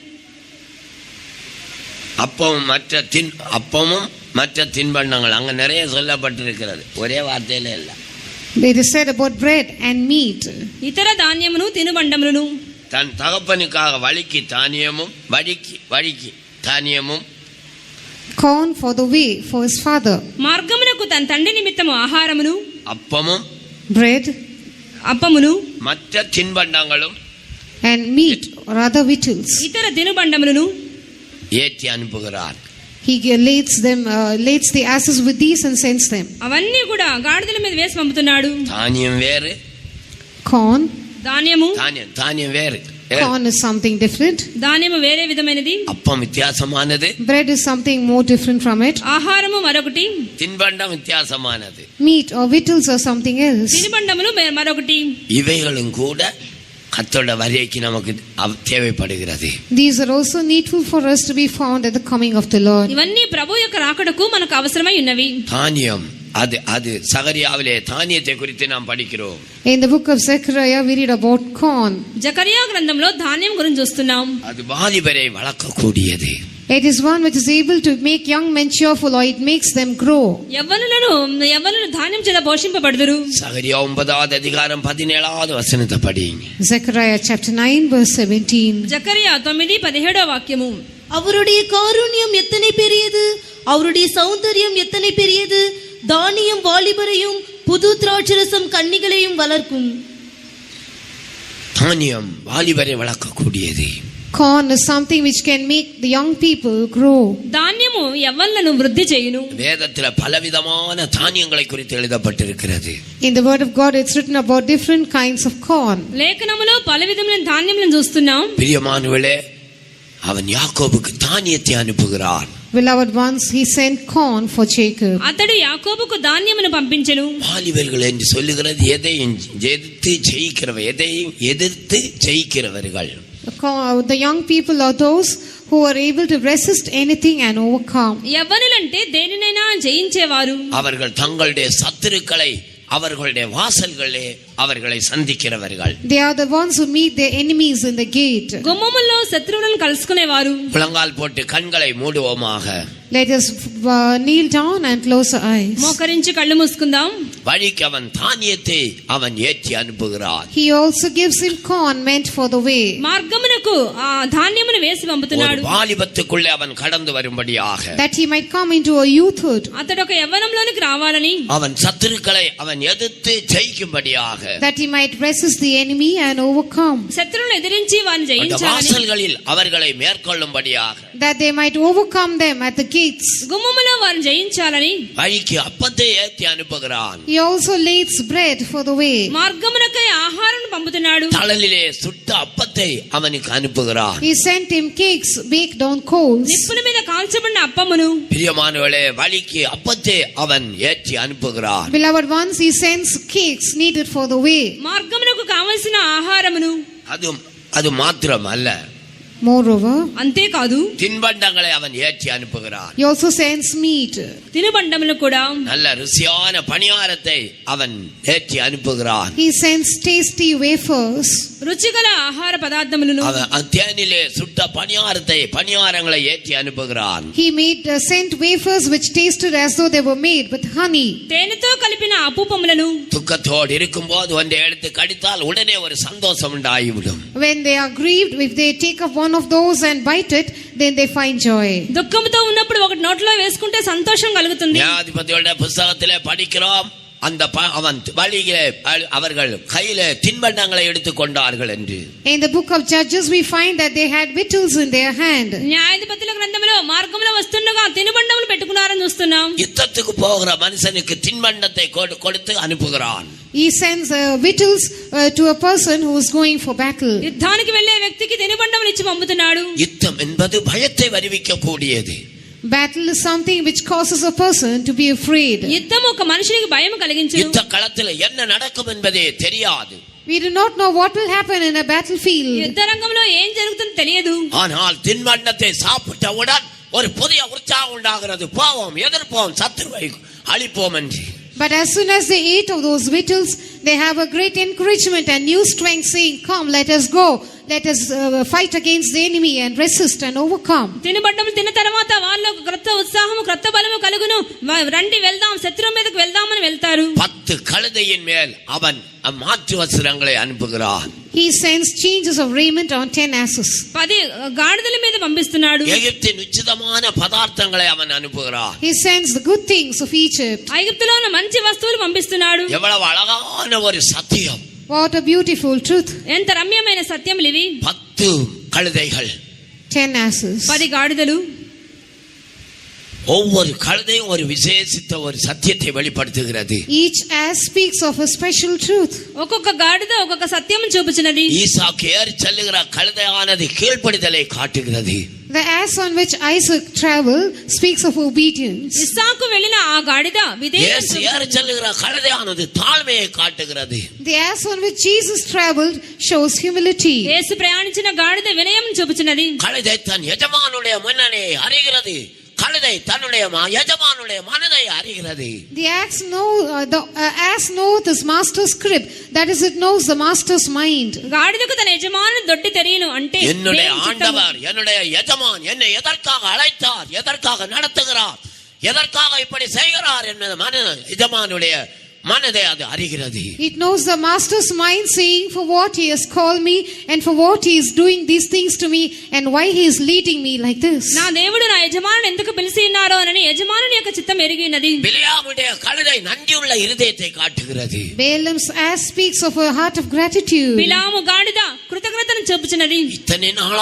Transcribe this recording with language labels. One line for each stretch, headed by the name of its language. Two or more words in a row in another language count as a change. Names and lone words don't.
Tamil: அப்பமும் மற்ற தின்பண்டங்கள் அங்க நிறைய சொல்லப்பட்டிருக்கிறது, ஒரே வார்த்தையில இல்ல.
English: It is said about bread and meat.
Telugu: ఇతర ధాన్యమును తినుబండములను.
Tamil: தன் தகப்பனுக்காக வழிக்கு தானியமும்
English: corn for the way for his father.
Telugu: మార్గమునకు తన తండ్రి నిమిత్తము ఆహారమును,
Tamil: அப்பமும்
English: bread,
Telugu: అప్పమును,
Tamil: மற்ற தின்பண்டங்களும்
English: and meat or other victuals.
Telugu: ఇతర తినుబండములను
Tamil: ஏற்றி அனுப்புகிறார்.
English: He lays the asses with these and sends them.
Telugu: అవన్నీ కూడా గాడిదల మీద వేసి పంపుతున్నాడు.
Tamil: தானியம் வேறு,
English: corn,
Tamil: தானியம் வேறு,
English: corn is something different.
Telugu: ధాన్యము వేరే విధమైనది.
Tamil: அப்பம் வித்தியாசமானது,
English: bread is something more different from it.
Telugu: ఆహారము మరొకటి,
Tamil: தின்பண்டம் வித்தியாசமானது,
English: meat or victuals are something else.
Telugu: తినుబండములు మరొకటి.
Tamil: இவைகளும் கூட கர்த்தருடைய வருகைக்கு நமக்கு தேவைப்படுகிறது.
English: These are also needful for us to be found at the coming of the Lord.
Telugu: ఇవన్నీ ప్రభు యొక్క రాకడకు మనకు అవసరమై ఉన్నవి.
Tamil: தானியம் அது சகரியாவிலே தானியத்தை குறித்து நாம் படிக்கிறோம்.
English: In the book of Zechariah we read about corn.
Telugu: జకరియా గ్రంథంలో ధాన్యం గురించి చూస్తున్నాం.
Tamil: அது வாலிபரை வளர்க்கக்கூடியது.
English: It is one which is able to make young men cheerful, or it makes them grow.
Telugu: యవ్వనులు ధాన్యం చేత పోషింపబడుదురు.
Tamil: சகரியா 9வது அதிகாரம் 17வது வசனத்தை படிங்க.
English: Zechariah chapter 9 verse 17.
Telugu: జకరియా 9:17 వాక్యము.
Tamil: அவருடைய காருண்யம் எத்தனை பெரியது, அவருடைய சௌந்தரியம் எத்தனை பெரியது. தானியம் வாலிபரையும் புது திராட்சரசம் கன்னிகளையும் வளர்க்கும். தானியம் வாலிபரை வளர்க்கக்கூடியது.
English: Corn is something which can make the young people grow.
Telugu: ధాన్యము యవ్వనులను వృద్ధి చేయును.
Tamil: வேதத்துல பலவிதமான தானியங்களை குறித்து எழுதப்பட்டிருக்கிறது.
English: In the word of God it's written about different kinds of corn.
Telugu: లేఖనములో పలు విధములైన ధాన్యములను చూస్తున్నాం.
Tamil: பிரியமானவர்களே, அவன் யாக்கோபுக்கு தானியத்தை அனுப்புகிறான்.
English: Beloved ones, he sent corn for Jacob.
Telugu: అతడు యాకోబుకు ధాన్యమును పంపించెను.
Tamil: வாலிபர்கள் என்று சொல்லுகிறது எதையும் எதிர்த்து ஜெயிக்கிறவர்கள்.
English: The young people are those who are able to resist anything and overcome.
Telugu: యవ్వనులంటే దేనినైనా జయించేవారు.
Tamil: அவர்கள் தங்களுடைய சத்துருக்களை அவர்களுடைய வாசல்களே அவர்களை சந்திக்கிறவர்கள்.
English: They are the ones who meet their enemies in the gate.
Telugu: గుమ్మముల్లో శత్రువులను కలుసుకునేవారు.
Tamil: முழங்கால் போட்டு கண்களை மூடுவோமாக.
English: Let us kneel down and close our eyes.
Telugu: మోకరించి కళ్ళు మూసుకుందాం.
Tamil: வழிக்கு அவன் தானியத்தை அவன் ஏற்றி அனுப்புகிறான்.
English: He also gives him corn meant for the way.
Telugu: మార్గమునకు ఆ ధాన్యమును వేసి పంపుతున్నాడు.
Tamil: வாலிபத்துக்குள்ளே அவன் கடந்து வரும்படியாக.
English: That he might come into a youthhood.
Telugu: అతడు ఒక యవ్వనంలోనికి రావాలని.
Tamil: அவன் சத்துருக்களை அவன் எதிர்த்து ஜெயிக்கும்படியாக.
English: That he might resist the enemy and overcome.
Telugu: శత్రువులను ఎదిరించి వారిని జయించాలని.
Tamil: வாசல்களில் அவர்களை மேற்கொள்ளும்படியாக.
English: That they might overcome them at the gates.
Telugu: గుమ్మములో వారిని జయించాలని.
Tamil: வழிக்கு அப்பத்தை ஏற்றி அனுப்புகிறான்.
English: He also lays bread for the way.
Telugu: మార్గమునకై ఆహారం పంపుతున్నాడు.
Tamil: தழலிலே சுட்ட அப்பத்தை அவனுக்கு அனுப்புகிறான்.
English: He sent him cakes baked on coals.
Telugu: నిప్పుల మీద కాల్చబడిన అప్పమును.
Tamil: பிரியமானவர்களே, வழிக்கு அப்பத்தை அவன் ஏற்றி அனுப்புகிறான்.
English: Beloved ones, he sends cakes needed for the way.
Telugu: మార్గమునకు కావలసిన ఆహారమును.
Tamil: அது மாத்திரம் அல்ல,
English: Moreover,
Telugu: అంతేకాదు
Tamil: தின்பண்டங்களை அவன் ஏற்றி அனுப்புகிறான்.
English: he also sends meat.
Telugu: తినుబండములు కూడా.
Tamil: நல்ல ருசியான பணியாரத்தை அவன் ஏற்றி அனுப்புகிறான்.
English: He sends tasty wafers.
Telugu: రుచిగల ఆహార పదార్థములను.
Tamil: அவன் தேனிலே சுட்ட பணியாரங்களை ஏற்றி அனுப்புகிறான்.
English: He sent wafers which tasted as though they were made with honey.
Telugu: తేనెతో కలిపిన అపూపములను.
Tamil: துக்கத்தோடு இருக்கும்போது ஒன்றை எடுத்து கடித்தால் உடனே ஒரு சந்தோஷம் உண்டாகிவிடும்.
English: When they are grieved, if they take up one one of those and bite it, then they find joy.
Telugu: దుఃఖంతో ఉన్నప్పుడు ఒకటి నోట్లో వేసుకుంటే సంతోషం కలుగుతుంది.
Tamil: நியாயாதிபதியோட புஸ்தகத்திலே படிக்கிறோம், அந்த அவன் வழியிலே அவர்கள் கையிலே தின்பண்டங்களை எடுத்துக் கொண்டார்கள் என்று.
English: In the book of Judges we find that they had victuals in their hand.
Telugu: న్యాయాధిపతుల గ్రంథంలో మార్గంలో వస్తుండగా తినుబండములు పెట్టుకున్నారని చూస్తున్నాం.
Tamil: யுத்தத்துக்கு போகிற மனுஷனுக்கு தின்பண்டத்தை கொடுத்து அனுப்புகிறான்.
English: He sends victuals to a person who is going for battle.
Telugu: యుద్ధానికి వెళ్ళే వ్యక్తికి తినుబండములు ఇచ్చి పంపుతున్నాడు.
Tamil: யுத்தம் என்பது பயத்தை வருவிக்க கூடியது.
English: Battle is something which causes a person to be afraid.
Telugu: యుద్ధం ఒక మనిషికి భయం కలిగించును.
Tamil: யுத்த களத்தில் என்ன நடக்கும் என்பதே தெரியாது.
English: We do not know what will happen in a battlefield.
Telugu: యుద్ధ రంగంలో ఏం జరుగుతుందో తెలియదు.
Tamil: ஆனால் தின்பண்டத்தை சாப்பிட்டவுடன் ஒரு புதிய உற்சாகம் உண்டாகிறது. போவோம், எதிர்ப்போம், சத்துருவை அழிப்போம் என்று.
English: But as soon as they ate of those victuals, they have a great encouragement and new strength, saying, "Come, let us go. Let us fight against the enemy and resist and overcome."
Telugu: తినుబండములు తిన్న తర్వాత వాళ్ళకు క్రొత్త ఉత్సాహము క్రొత్త బలము కలుగును. రండి వెళ్దాం, శత్రువు మీదకు వెళ్దామని వెళ్తారు.
Tamil: 10 கழுதையின் மேல் அவன் மாற்று வஸ்திரங்களை அனுப்புகிறான்.
English: He sends changes of raiment on 10 asses.
Telugu: 10 గాడిదల మీద పంపిస్తున్నాడు.
Tamil: எகிப்தின் உச்சிதமான பதார்த்தங்களை அவன் அனுப்புகிறான்.
English: He sends the good things of Egypt.
Telugu: ఐగుప్తులో ఉన్న మంచి వస్తువులు పంపిస్తున్నాడు.
Tamil: எவ்வளவு அழகான ஒரு சத்தியம்!
English: What a beautiful truth.
Telugu: ఎంత రమ్యమైన సత్యములు ఇవి.
Tamil: 10 கழுதைகள்,
English: 10 asses.
Telugu: 10 గాడిదలు.
Tamil: ஒவ்வொரு கழுதையும் ஒரு விசேஷித்த ஒரு சத்தியத்தை வெளிப்படுத்துகிறது.
English: Each ass speaks of a special truth.
Telugu: ఒక్కొక్క గాడిద ఒక్కొక్క సత్యం చూపుచున్నది.
Tamil: ஈசாக்கு ஏறி செல்லுகிற கழுதையானது கீழ்ப்படிதலை காட்டுகிறது.
English: The ass on which Isaac traveled speaks of obedience.
Telugu: ఇస్సాకు వెళ్ళిన ఆ గాడిద
Tamil: இயேசு ஏறி செல்லுகிற கழுதையானது தாழ்மையை காட்டுகிறது.
English: The ass on which Jesus traveled shows humility.
Telugu: యేసు ప్రయాణించిన గాడిద వినయం చూపుచున్నది.
Tamil: கழுதை தன் எஜமானுடைய முன்னணி அறிகிறது. கழுதை தன்னுடைய எஜமானுடைய மனதை அறிகிறது.
English: The ass knows his master's crib, that is, it knows the master's mind.
Telugu: గాడిదకు తన యజమానుని దొడ్డి తెలియను అంటే
Tamil: என்னுடைய ஆண்டவர், என்னுடைய எஜமான் என்னை எதற்காக அழைத்தார், எதற்காக நடத்துகிறார், எதற்காக இப்படி செய்கிறார் என்பது எஜமானுடைய மனதை அது அறிகிறது.
English: It knows the master's mind, saying for what he has called me and for what he is doing these things to me and why he is leading me like this.
Telugu: నా దేవుడు నా యజమానుని ఎందుకు పిలిచి ఉన్నారో అని యజమానుని యొక్క చిత్తం ఎరిగినది.
Tamil: பிலாமுடைய கழுதை நன்றியுள்ள இருதயத்தை காட்டுகிறது.
English: Balaam's ass speaks of a heart of gratitude.
Telugu: బిలాము గాడిద కృతజ్ఞతను చూపుచున్నది. ఇతని నాళ